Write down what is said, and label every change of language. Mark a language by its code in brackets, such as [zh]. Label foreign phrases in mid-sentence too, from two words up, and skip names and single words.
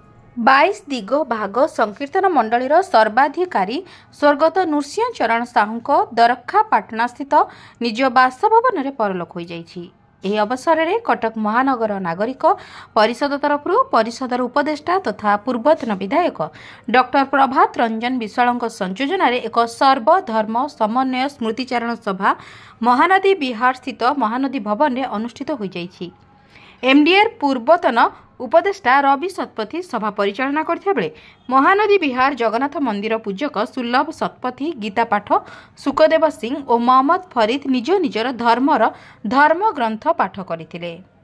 [or] 22 ଦିଗ ଭାଗ ସଂକୀର୍ତ୍ତନ ମଣ୍ଡଳୀର ସର୍ବାଧିକାରୀ ସ୍ୱର୍ଗତ ନୃସିଂହ ଚରଣ ସାହୁ ଦରଖାପାଟଣା ସ୍ଥିତ ନିଜ ବାସଭବନ ମେଁ ପରଲୋକ ହୋ ଜାଇଛି। ଏହି ଅବସରରେ କଟକ ମହାନଗର ନାଗରିକ ପରିଷଦ ତରଫରୁ ପରିଷଦର ଉପଦେଷ୍ଟା ତଥା ପୂର୍ବତନ ବିଧାୟକ ଡକ୍ଟର ପ୍ରଭାତ ରଞ୍ଜନ ବିଶ୍ୱାଳଙ୍କ ସଂଯୋଜନାରେ ଏକ ସର୍ବଧର୍ମ ସମନ୍ୱୟ ସ୍ମୃତିଚାରଣ ସଭା ମହାନଦୀ ବିହାର ସ୍ଥିତ ମହାନଦୀ ଭବନରେ ଅନୁଷ୍ଠିତ ହୋଇଯାଇଛି। ଏମଡିଏର ପୂର୍ବତନ ଉପଦେଷ୍ଟା ରବି ଶତପଥୀ ସଭା ପରିଚାଳନା କରୁଥିବା ବେଳେ ମହାନଦୀ ବିହାର ଜଗନ୍ନାଥ ମନ୍ଦିର ପୂଜକ ସୁଲଭ ଶତପଥୀ ଗୀତା ପାଠ ସୁଖଦେବ ସିଂହ ଓ ମହମ୍ମଦ ଫରିଦ ନିଜ ନିଜର ଧର୍ମର ଧର୍ମ ଗ୍ରନ୍ଥ ପାଠ କରୁଥିଲେ।